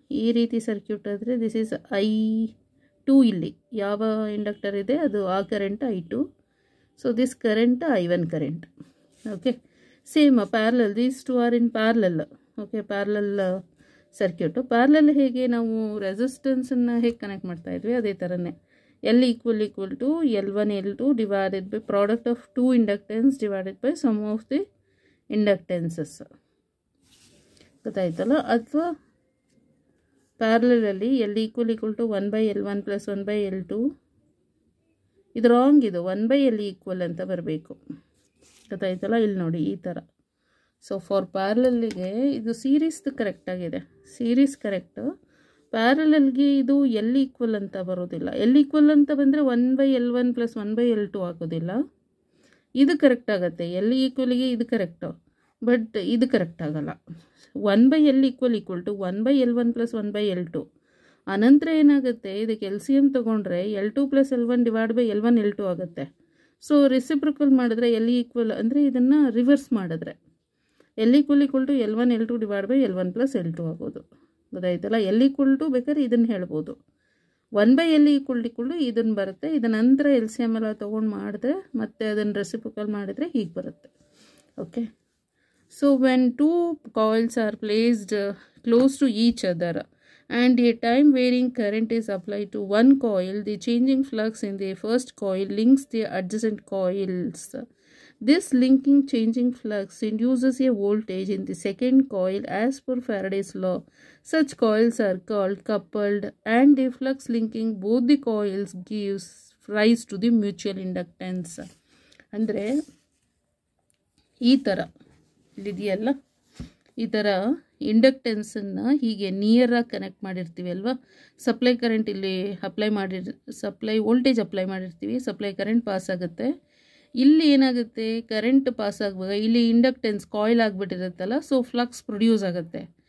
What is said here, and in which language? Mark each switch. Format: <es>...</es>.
<kn>ಈ ರೀತಿ ಸರ್ಕ್ಯೂಟ್ ಆದರೆ</kn> <en>this is</en> <kn>I2, ಇಲ್ಲಿ ಯಾವ ಇಂಡಕ್ಟರ್ ಇದೆ ಅದು ಆ current I2.</kn> <en>So this current I1 current, okay. Same parallel, these two are in parallel, okay.</en> <kn>Parallel circuit, parallel ಹೇಗೆ ನಾವು ರೆಸಿಸ್ಟೆನ್ಸನ್ನು ಹೇಗೆ ಕನೆಕ್ಟ್ ಮಾಡ್ತಾ ಇದ್ವಿ ಅದೇ ಥರನೇ.</kn> <en>L equal to L1 L2 divided by product of two inductance divided by sum of the inductances,</en> <kn>ಗೊತ್ತಾಯ್ತಲ್ಲ. ಅಥವಾ ಪ್ಯಾರಲಲ್ಲಿ</kn> <en>L equal to 1 by L1 plus 1 by L2,</en> <kn>ಇದು ರಾಂಗ್, ಇದು</kn> <en>1 by L equal</en> <kn>ಅಂತ ಬರಬೇಕು, ಗೊತ್ತಾಯ್ತಲ್ಲ. ಇಲ್ಲಿ ನೋಡಿ ಈ ಥರ. ಸೊ ಫಾರ್ ಪ್ಯಾರಲಲ್ಲಿಗೆ ಇದು ಸೀರೀಸ್ದು ಕರೆಕ್ಟಾಗಿದೆ, ಸೀರೀಸ್ ಕರೆಕ್ಟು. ಪ್ಯಾರಲಲ್ಗೆ ಇದು L ಈಕ್ವಲ್ ಅಂತ ಬರೋದಿಲ್ಲ. L ಈಕ್ವಲ್ ಅಂತ ಬಂದರೆ 1 by L1 plus 1 by L2 ಆಗೋದಿಲ್ಲ. ಇದು ಕರೆಕ್ಟ್ ಆಗುತ್ತೆ, L ಈಕ್ವಲಿಗೆ ಇದು ಕರೆಕ್ಟು, ಬಟ್ ಇದು ಕರೆಕ್ಟ್ ಆಗಲ್ಲ.</kn> <en>1 by L equal to 1 by L1 plus 1 by L2.</en> <kn>ಅನಂತರ ಏನಾಗುತ್ತೆ, ಇದಕ್ಕೆ LCM ತೊಗೊಂಡ್ರೆ L2 plus L1 divide by L1 L2 ಆಗುತ್ತೆ. ಸೊ ರೆಸಿಪ್ರಿಕಲ್ ಮಾಡಿದ್ರೆ</kn> <en>L equal ಅಂದರೆ ಇದನ್ನು reverse ಮಾಡಿದ್ರೆ L equal to L1 L2 divide by L1 plus L2</en> <kn>ಆಗೋದು, ಗೊತ್ತಾಯ್ತಲ್ಲ. L ಈಕ್ವಲ್ ಟು ಬೇಕಾದ್ರೆ ಇದನ್ನು ಹೇಳ್ಬೋದು, 1 by L ಈಕ್ವಲ್ ಟು ಇದನ್ನು ಬರುತ್ತೆ. ಇದರ ನಂತರ LCM ಎಲ್ಲ ತೊಗೊಂಡು ಮಾಡಿದ್ರೆ ಮತ್ತೆ ಅದನ್ನು ರೆಸಿಪ್ರಿಕಲ್ ಮಾಡಿದರೆ ಹೀಗೆ ಬರುತ್ತೆ, okay.</kn> <en>So when two coils are placed close to each other and a time varying current is applied to one coil, the changing flux in the first coil links the adjacent coils. This linking changing flux induces a voltage in the second coil as per Faraday's law. Such coils are called coupled, and the flux linking both the coils gives rise to the mutual inductance.</en> <kn>ಅಂದರೆ ಈ ಥರ ಇದೆಯಲ್ಲ, ಈ ಥರ ಇಂಡಕ್ಟೆನ್ಸನ್ನು ಹೀಗೆ ನಿಯರಾಗಿ connect ಮಾಡಿರ್ತೀವಿ ಅಲ್ವಾ. Supply current ಇಲ್ಲಿ ಸಪ್ಲೈ ವೋಲ್ಟೇಜ್ ಅಪ್ಲೈ ಮಾಡಿರ್ತೀವಿ, ಸಪ್ಲೈ ಕರೆಂಟ್ ಪಾಸ್ ಆಗುತ್ತೆ. ಇಲ್ಲಿ ಏನಾಗುತ್ತೆ, ಕರೆಂಟ್ ಪಾಸ್ ಆಗುವಾಗ ಇಲ್ಲಿ inductance coil ಆಗಿಬಿಟ್ಟಿರುತ್ತಲ್ಲ, so flux produce ಆಗುತ್ತೆ.</kn>